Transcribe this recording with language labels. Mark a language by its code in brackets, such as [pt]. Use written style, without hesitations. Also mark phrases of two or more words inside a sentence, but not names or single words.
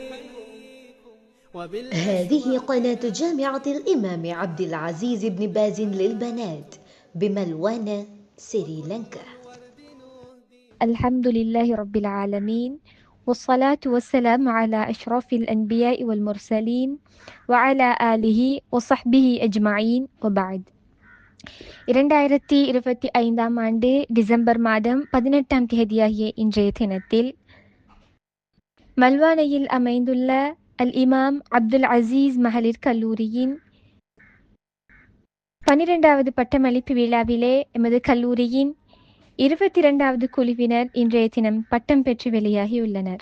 [ar] هذه قناة جامعة الإمام عبد العزيز بن باز للبنات بملوان سريلانكا. الحمد لله رب العالمين، والصلاة والسلام على أشرف الأنبياء والمرسلين وعلى آله وصحبه أجمعين وبعد. [ta] 2025 ஆண்டு டிசம்பர் மாதம் 18ஆம் தேதியாகிய இன்றைய தினத்தில் மல்வானையில் அமைந்துள்ள அல் இமாம் அப்துல் அசீஸ் மகளிர் கல்லூரியின் 12வது பட்டமளிப்பு விழாவிலே எமது கல்லூரியின் 22வது குழுவினர் இன்றைய தினம் பட்டம் பெற்று வெளியாகியுள்ளனர்.